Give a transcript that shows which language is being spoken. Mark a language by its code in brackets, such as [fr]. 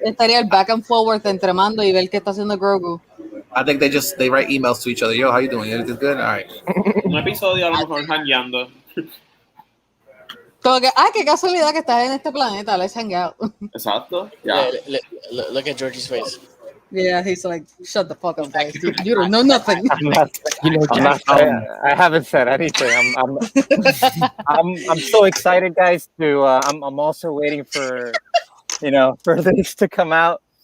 [es] estaría el [en] back and forward [es] entre Mando y ver qué está haciendo Grogu. [en] I think they write emails to each other. Yo, how you doing? Everything's good? All right. [es] Un episodio a lo mejor jangueando. Como que, qué casualidad que estás en este planeta. [en] Let's hang out. [es] Exacto. [en] Yeah. Look at Georgie's face. Yeah, he's like, shut the fuck up, guys. You don't know nothing. I'm not. I haven't said anything. I'm so excited, guys. I'm also waiting for, for this to come out.